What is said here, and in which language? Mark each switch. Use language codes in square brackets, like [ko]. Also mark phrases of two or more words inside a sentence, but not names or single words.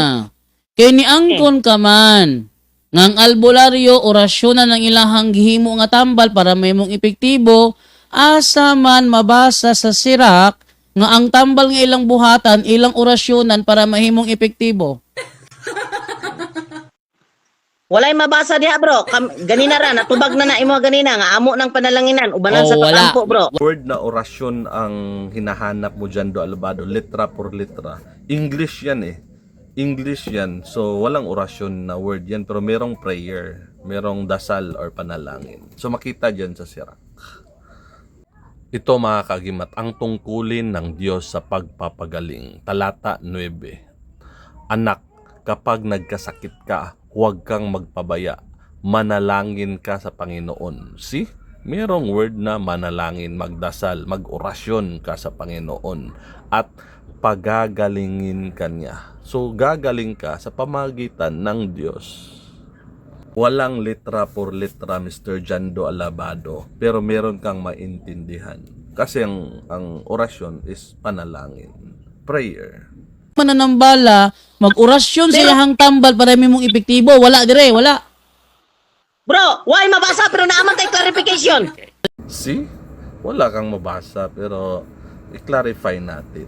[ceb] Kay niangkon ka man ngang albularyo orasyonan ng ilahang gihimo nga tambal para mahimong epektibo, asa man mabasa sa sirak nga ang tambal nga ilang buhatan ilang orasyonan para mahimong epektibo. Walay mabasa diha bro. Ganina ra natubag na imo ganina nga amo ng panalanginan ubanan sa wala. pag-ampo bro. [tl] Word na orasyon ang hinahanap mo dyan, [es] Do Alabado, letra por letra. [tl] English yan eh. English yan. So, walang orasyon na word yan. Pero merong prayer. Merong dasal or panalangin. So, makita dyan sa sirak. Ito mga kagimat, ang tungkulin ng Diyos sa pagpapagaling. Talata 9. Anak, kapag nagkasakit ka, huwag kang magpabaya. Manalangin ka sa Panginoon. See? Merong word na manalangin, magdasal, mag-orasyon ka sa Panginoon. At pagagalingin ka niya. So, gagaling ka sa pamagitan ng Diyos. Walang [es] letra por letra, [tl] Mr. Jando Alabado, pero meron kang maintindihan. Kasi ang orasyon is panalangin. Prayer. [ceb] Mananambala, mag-orasyon sa ilahang tambal para mahimong epektibo. Wala dire, wala. Bro, why mabasa pero naaman tay clarification. See? [tl] Wala kang mabasa, pero i-clarify natin.